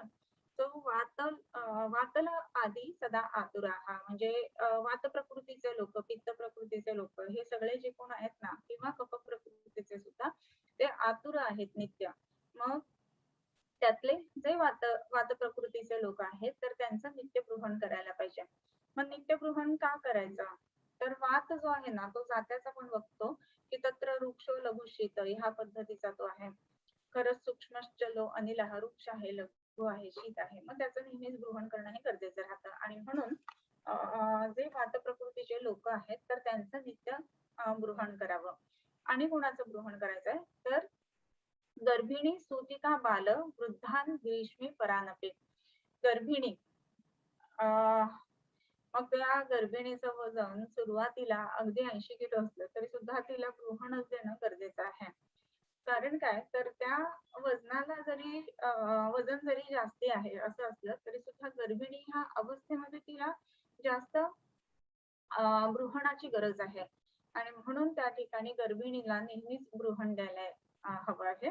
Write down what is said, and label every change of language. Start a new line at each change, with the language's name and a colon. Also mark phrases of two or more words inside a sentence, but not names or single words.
Marathi: तो
Sanskrit: वातल आदी सदा आतुराहा
Marathi: म्हणजे वात प्रकृतीचे लोक, पित्त प्रकृतीचे लोक हे सगळे जे कोण आहेत ना किंवा कफ प्रकृतीचे सुद्धा ते आतुर आहेत नित्य. मग त्यातले जे वात प्रकृतीचे लोक आहेत तर त्यांचं नित्य गृहण करायला पाहिजे. मग नित्य गृहण का करायचं तर वात जो आहे ना तो जात्याचा पण बघतो की
Sanskrit: तत्र वृक्षो लघु शीत
Marathi: ह्या पद्धतीचा तो आहे. खरंच
Sanskrit: सूक्ष्मश्चलो अनिल
Marathi: हा वृक्ष आहे, लघु आहे, शीत आहे. मग त्याचं नेहमीच गृहण करणं हे गरजेचं राहतं. आणि म्हणून जे वात प्रकृतीचे लोक आहेत तर त्यांचं नित्य गृहण करावं. आणि कुणाचं गृहण करायचंय तर
Sanskrit: गर्भिणी सूतिका बाल वृद्धान ग्रीष्मी परानपे.
Marathi: गर्भिणी मग त्या गर्भिणीचं वजन सुरुवातीला अगदी 80 किलो असलं तरी सुद्धा तिला गृहणच देणं गरजेचं आहे. कारण काय तर त्या वजनाला जरी वजन जरी जास्ती आहे असं असलं तरी सुद्धा गर्भिणी ह्या अवस्थेमध्ये तिला जास्त गृहणाची गरज आहे आणि म्हणून त्या ठिकाणी गर्भिणीला नेहमीच गृहण द्यायला हवं आहे.